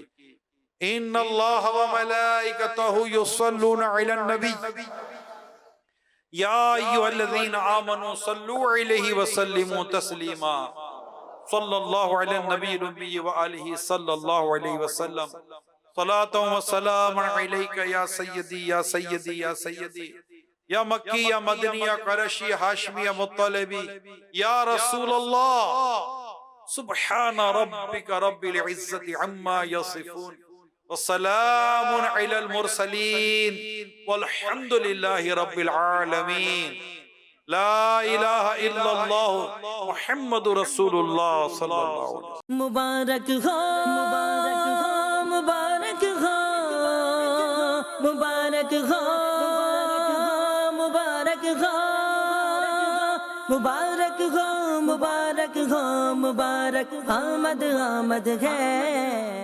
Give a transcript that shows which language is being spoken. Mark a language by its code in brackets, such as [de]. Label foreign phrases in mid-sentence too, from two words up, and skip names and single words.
[ar] ان اللہ و ملائکتہ یصلون علی النبی یا ایھا الذین آمنوا صلوا علیہ وسلموا تسلیما۔ صلی اللہ علی النبی الأمی وآلہ صلی اللہ علیہ وسلم۔ صلاۃ و سلام علیک یا سیدی یا سیدی یا سیدی، یا مکی یا مدنی یا قرشی ہاشمی یا مطلبی، یا رسول اللہ۔ سبحان ربک رب العزت عما یصفون وسلام علی المرسلین والحمد للہ رب العالمین۔ لا الہ الا اللہ محمد رسول اللہ صلی اللہ علیہ وسلم۔ [ur] مبارک ہو مبارک ہو مبارک ہو مبارک ہو مبارک ہو مبارک ہو مبارک آمد آمد ہے۔